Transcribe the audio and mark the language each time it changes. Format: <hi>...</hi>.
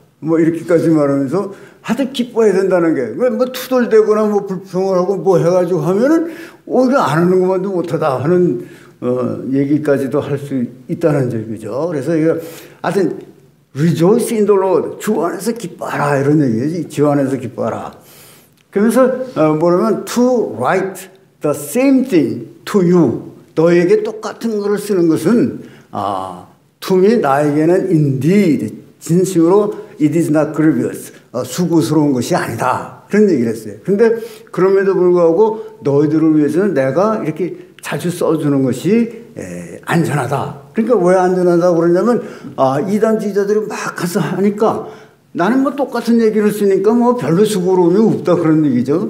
<ko>뭐 이렇게까지 말하면서 하여튼 기뻐해야 된다는 게, 뭐 투덜대거나 뭐 불평을 하고 뭐 해가지고 하면은 이거 안 하는 것만도 못하다 하는 얘기까지도 할 수 있다는 얘기죠. 그래서 이거 하여튼</ko> <en>rejoice in the Lord,</en> <ko>주 안에서 기뻐하라 이런 얘기지. 주 안에서 기뻐하라. 그러면서 뭐냐면</ko> <en>to write the same thing to you,</en> <ko>너에게 똑같은 것을 쓰는 것은</ko> <en>to me,</en> <ko>나에게는</ko> <en>indeed,</en> <ko>진심으로</ko> <en>it is not grievous,</en> <ko>수고스러운 것이 아니다. 그런 얘기를 했어요. 근데 그럼에도 불구하고 너희들을 위해서는 내가 이렇게 자주 써주는 것이 안전하다. 그러니까 왜 안전하다고 그러냐면 이단주의자들이 막 가서 하니까 나는 뭐 똑같은 얘기를 쓰니까 뭐 별로 수고로움이 없다 그런 얘기죠.</ko>